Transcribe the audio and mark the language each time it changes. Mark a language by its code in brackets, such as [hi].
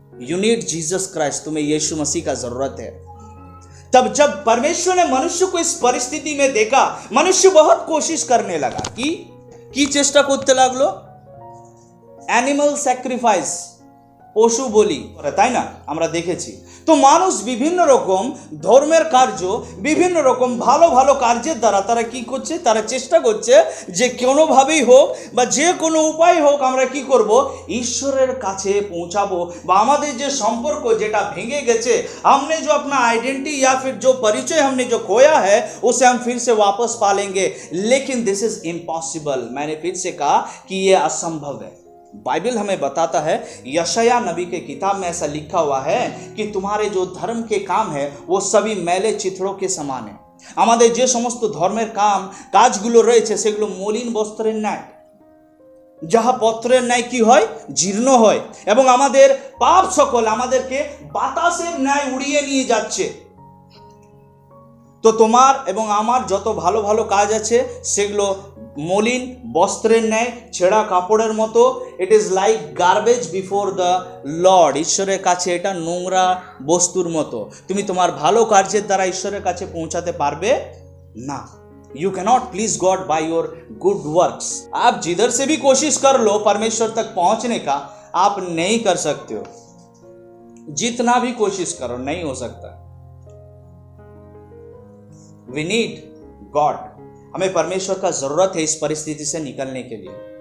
[en] you need Jesus Christ, [hi] तुम्हें यीशु मसीह का जरूरत है। तब जब परमेश्वर ने मनुष्य को इस परिस्थिति में देखा, मनुष्य बहुत कोशिश करने लगा कि चेष्टा करते लागलो [bn] অ্যানিমাল স্যাক্রিফাইস, পশু বলি, তাই না? আমরা দেখেছি। তো মানুষ বিভিন্ন রকম ধর্মের কার্য, বিভিন্ন রকম ভালো ভালো কার্যের দ্বারা তারা কি করছে? তারা চেষ্টা করছে যে কোনোভাবেই হোক বা যে কোনো উপায় হোক আমরা কি করব? ঈশ্বরের কাছে পৌঁছাবো, বা আমাদের যে সম্পর্ক যেটা ভেঙে গেছে, [hi] हमने जो अपना आइडेंटिटी या फिर जो परिचय हमने जो खोया है उसे हम फिर से वापस पा लेंगे। लेकिन [en] this is impossible, [hi] मैंने फिर से कहा कि यह असंभव है। बाइबल हमें बताता है, यशाया नबी के किताब में ऐसा लिखा हुआ है कि तुम्हारे जो धर्म के काम है वो सभी मैले चिथड़ों के समान है। [bn] আমাদের যে সমস্ত ধর্মের কাজগুলো রয়েছে সেগুলো মলিন বস্ত্রের ন্যায়, যাহা পত্রের ন্যায় কি হয়? জীর্ণ হয়, এবং আমাদের পাপ সকল আমাদেরকে বাতাসের ন্যায় উড়িয়ে নিয়ে যাচ্ছে। তো তোমার এবং আমার যত ভালো ভালো কাজ আছে সেগুলো মলিন বস্ত্রের ন্যায়, ছেঁড়া কাপড়ের মতো। [en] it is like garbage before the lord, [bn] ঈশ্বরের কাছে এটা নোংরা বস্তুর মতো। তুমি তোমার ভালো কার্যের দ্বারা ঈশ্বরের কাছে পৌঁছাতে পারবে না। [en] You cannot please God by your good works. [hi] आप जिधर से भी कोशिश कर लो परमेश्वर तक पहुंचने का, आप नहीं कर सकते हो। जितना भी कोशिश करो नहीं हो सकता। [en] we need God, [hi] हमें परमेश्वर का जरूरत है इस परिस्थिति से निकलने के लिए।